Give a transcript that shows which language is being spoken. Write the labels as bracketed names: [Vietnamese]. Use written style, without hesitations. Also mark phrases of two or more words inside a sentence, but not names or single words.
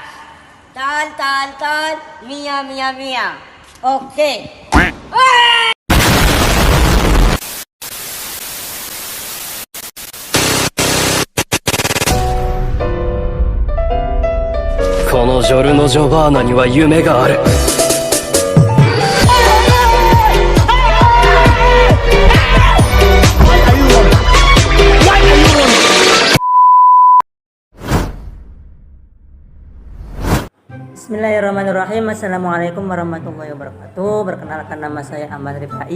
[Indonesian] Tal, Mia, Mia, Mia. Oke. [English] Okay. [Japanese] このジョルノ・ジョバーナには夢がある。 [Arabic] بسم الله الرحمن الرحيم. السلام عليكم ورحمة الله وبركاته. [Indonesian] Perkenalkan, nama saya Ahmad Rifai.